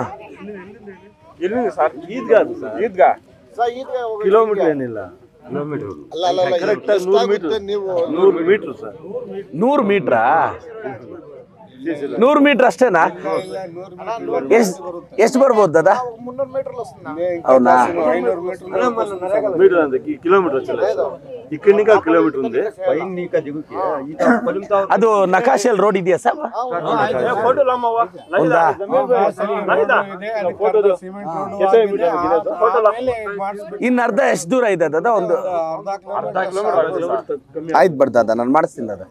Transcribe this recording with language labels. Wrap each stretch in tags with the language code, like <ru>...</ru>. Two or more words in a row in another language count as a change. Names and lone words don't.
<kn>ಎಲ್ಲಿದೆ ಸರ್? ಈದ್ಗಾ ಈದ್ಗಾ ಕಿಲೋಮೀಟರ್ ಏನಿಲ್ಲ, ಕಿಲೋಮೀಟರ್ ಕರೆಕ್ಟ್ 100 ಮೀಟರ್. 100 ಮೀಟರ್ ಸರ್. 100 ಮೀಟ್ರಾ? 100 ಮೀಟರ್ ಅಷ್ಟೇನಾ? ಎಷ್ಟು ಬರ್ಬೋದು ದಾದಾ? 300 ಮೀಟರ್.</kn> <te>అవునా? మీటర్ అంతే కిలోమీటర్ ఇక్కడ కిలోమీటర్ ఉంది.</te> <kn>ಅದು ನಕಾಶೆಲ್ ರೋಡ್ ಇದೆಯಾ ಸರ್? ಇನ್ನು ಅರ್ಧ ಎಷ್ಟು ದೂರ ಇದೆ ದಾದಾ? ಒಂದು ಆಯ್ತು ಬರ್ದಾದ, ನಾನು ಮಾಡಿಸ್ತೀನಿ ದಾದಾ.</kn>